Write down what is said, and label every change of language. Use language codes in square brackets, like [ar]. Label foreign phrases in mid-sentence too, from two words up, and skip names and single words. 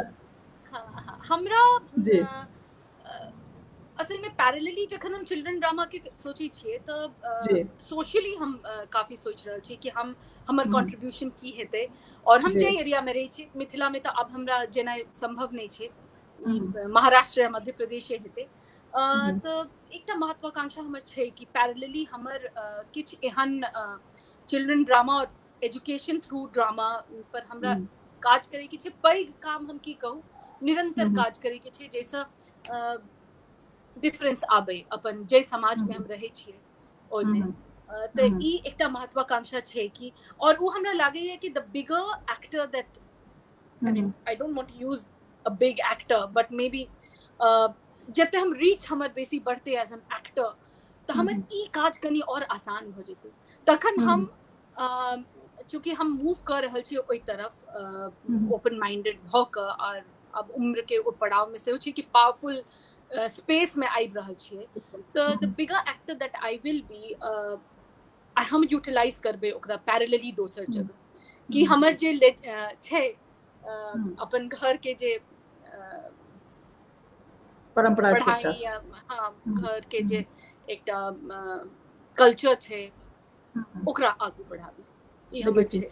[mai] हमरा असल में पैरेलली जखन हम [en] children drama [mai] के सोची छियै तऽ सोशली हम काफी सोच रहल छी कि हम हमर कंट्रीब्यूशन की हेतै, और हम जे एरिया में रही छी मिथिला में, तऽ अब हमरा जेनाइ संभव नहीं छै, महाराष्ट्र या मध्य प्रदेश हेतै, तऽ एकटा महत्वाकांक्षा हमर छै कि पैरेलली हमर किछ एहन [en] children drama [mai] और [en] education through drama [mai] पर हमरा काज करे के छै। पैघ काम हम की कहू, निरंतर काज करे के छै, जैसे डिफरेंस आबे अपन जे समाज में हम रहे छियै ओय में, तऽ ई एकटा महत्वाकांक्षा छै कि, और वो हमरा लागे है कि [en] the bigger actor that, I mean I don't want to use a big actor, but may be [mai] जते हम रीच हमर बेसी बढ़ते [en] as an actor, [mai] तऽ हमर ई काज कनी और आसान भ जेतै। तखन हम चूंकि हम मूव कर रहल छी ओई तरफ [en] open minded [mai] भ क, और अब उम्र के ओ पड़ाव में से हो छी कि [en] powerful space [mai] में आबि रहल छियै, तऽ [en] the bigger actor that I will be, [mai] हम यूटिलाइज करबै ओकरा पैरेलली दोसर जगह, कि हमर जे छै अपन घर के जे परंपरा छै, पढ़ाई या हाँ घर के जे एकटा कल्चर छै ओकरा आगू बढ़ाबी, ई हमर छै।